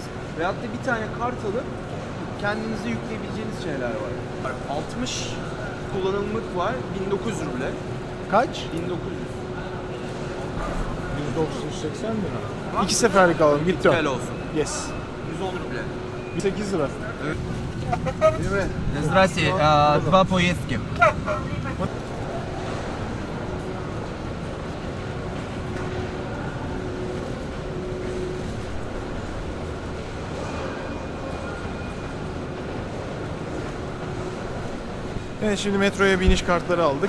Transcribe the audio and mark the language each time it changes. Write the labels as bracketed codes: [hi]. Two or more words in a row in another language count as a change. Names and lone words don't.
[tr] Veyahut da bir tane kart alıp kendinize yükleyebileceğiniz şeyler var. 60 kullanımlık var. 1900 ruble. Kaç? 1900. 1980 lira. 2 seferlik alalım. Gitti. Gel olsun. Yes. 110 ruble. 8 lira. Değil mi? [ru] Здрасте, два поездки. [tr] Evet, şimdi metroya biniş kartları aldık.